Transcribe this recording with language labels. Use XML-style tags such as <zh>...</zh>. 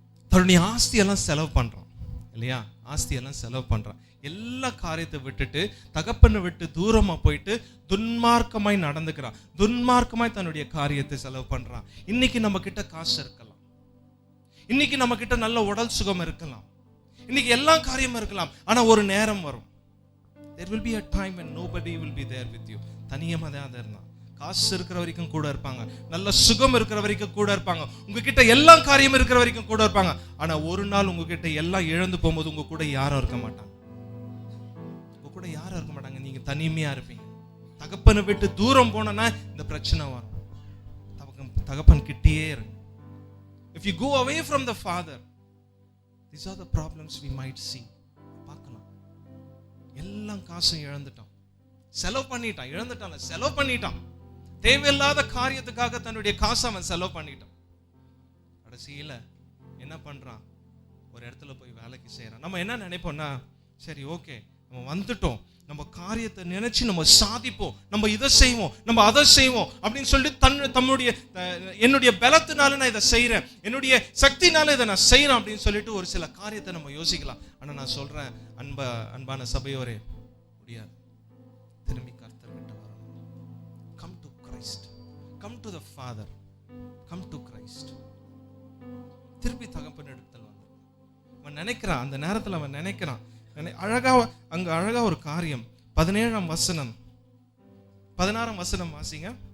<ta>தன்னுடைய ஆஸ்தியெல்லாம் செலவு பண்றான் இல்லையா? ஆஸ்தியெல்லாம் செலவு பண்றான். எல்லா காரியத்தை விட்டுட்டு தகப்பனை விட்டு தூரமா போயிட்டு துன்மார்க்கமாய் நடந்துக்கிறான். துன்மார்க்கமாய் தன்னுடைய காரியத்தை செலவு பண்றான். இன்னைக்கு நம்ம கிட்ட காசு இருக்கலாம், இன்னைக்கு நம்ம கிட்ட நல்ல உடல் சுகம் இருக்கலாம், இன்னைக்கு எல்லா காரியமும் இருக்கலாம். ஆனா ஒரு நேரம் வரும்,</ta> <en>there will be a time when nobody will be there with you.</en> <ta>தனியமா தான் இருந்தான். காசு இருக்கிற வரைக்கும் கூட இருப்பாங்க, நல்ல சுகம் இருக்கிற வரைக்கும் கூட இருப்பாங்க, உங்ககிட்ட எல்லா காரியம் இருக்கிற வரைக்கும் கூட இருப்பாங்க. ஆனா ஒரு நாள் உங்ககிட்ட எல்லாம் இழந்து போகும்போது உங்க கூட யாரும் இருக்க மாட்டாங்க. உங்க கூட யாரும் இருக்க மாட்டாங்க. நீங்க தனிமையா இருப்பீங்க. தகப்பனை விட்டு தூரம் போனா இந்த பிரச்சனை வரும். தகப்பன் கிட்டயே இருங்க.</ta> <en>If you go away from the father, these are the problems we might see.</en> <ta>பார்க்கலாம். எல்லாம் காசும் இழந்துட்டான், செலவு பண்ணிட்டான், இழந்துட்டான், செலவு பண்ணிட்டான். தேவையில்லாத காரியத்துக்காக தன்னுடைய காசை அவன் செலவு பண்ணிட்டான். கடைசியில என்ன பண்றான்? ஒரு இடத்துல போய் வேலைக்கு செய்யறான். நம்ம என்ன நினைப்போம்னா, சரி ஓகே நம்ம வந்துட்டோம், நம்ம காரியத்தை நினைச்சு நம்ம சாதிப்போம், நம்ம இதை செய்வோம், நம்ம அதை செய்வோம் அப்படின்னு சொல்லி தன்னுடைய என்னுடைய பலத்தினால நான் இதை செய்யறேன், என்னுடைய சக்தினால இதை நான் செய்யறேன் அப்படின்னு சொல்லிட்டு ஒரு சில காரியத்தை நம்ம யோசிக்கலாம். ஆனா நான் சொல்றேன், அன்பான சபையோரே, முடியாது. திரும்பி கர்த்தர் கிட்ட வரணும்.</ta> <en>Come to Christ, come to the Father, come to Christ.</en> <ta>திருப்பி தகப்பன் இடத்துல வந்து அவன் நினைக்கிறான். அந்த நேரத்தில் அவன் நினைக்கிறான். அழகா ஒரு காரியம். 17ஆம் வசனம் 16ஆம் வசனம் வாசிங்க.</ta>